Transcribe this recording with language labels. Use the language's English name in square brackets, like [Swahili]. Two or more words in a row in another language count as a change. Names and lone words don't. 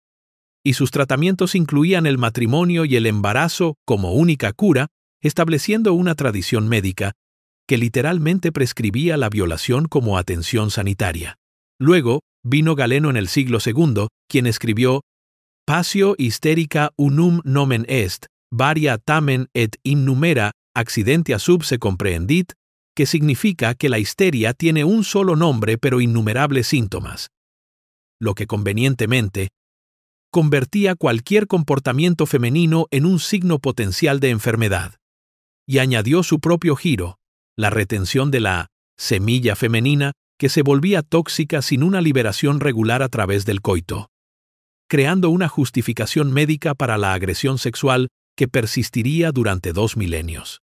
[Spanish] Y sus tratamientos incluían el matrimonio y el embarazo como única cura, estableciendo una tradición médica que literalmente prescribía la violación como atención sanitaria. Luego, vino Galeno en el siglo II, quien escribió [Latin] Passio hysterica unum nomen est, varia tamen et innumera accidentia sub se comprehendit, [Spanish] que significa que la histeria tiene un solo nombre pero innumerables síntomas, lo que convenientemente convertía cualquier comportamiento femenino en un signo potencial de enfermedad. Y añadió su propio giro, la retención de la semilla femenina que se volvía tóxica sin una liberación regular a través del coito, creando una justificación médica para la agresión sexual que persistiría durante 2 milenios.